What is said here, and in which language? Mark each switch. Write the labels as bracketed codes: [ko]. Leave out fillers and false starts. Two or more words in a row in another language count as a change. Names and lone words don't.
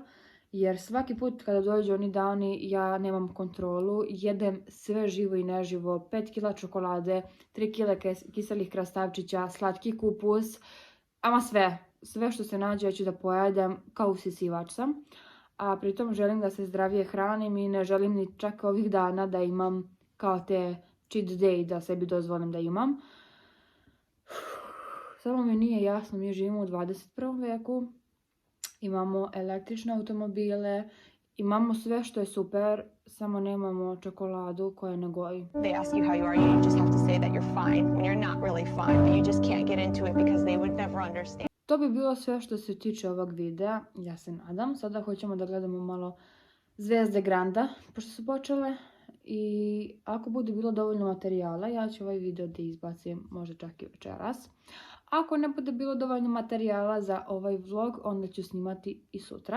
[sr] Jer svaki put kada dođu oni dani ja nemam kontrolu, jedem sve živo i neživo, 5 kila čokolade, 3 kila kiselih krastavčića, slatki kupus, ama sve što se nađe ja ću da pojedem, kao usisivač sam. A pritom želim da se zdravije hranim i ne želim ni čak ovih dana da imam kao te [en] cheat day [sr] da sebi dozvolim da imam. Samo mi nije jasno, mi živimo u 21. veku. Imamo električne automobile, imamo sve što je super, samo nemamo čokoladu koja ne goji. [en] They ask you how you are, you just have to say that you're fine when you're not really fine, but you just can't get into it because they would never understand. [sr] To bi bilo sve što se tiče ovog videa, ja se nadam. Sada hoćemo da gledamo malo Zvezde Granda, pošto su počele. I ako bude bilo dovoljno materijala, ja ću ovaj video da izbacim možda čak i večeras. Ako ne bude bilo dovoljno materijala za ovaj vlog, onda ću snimati i sutra.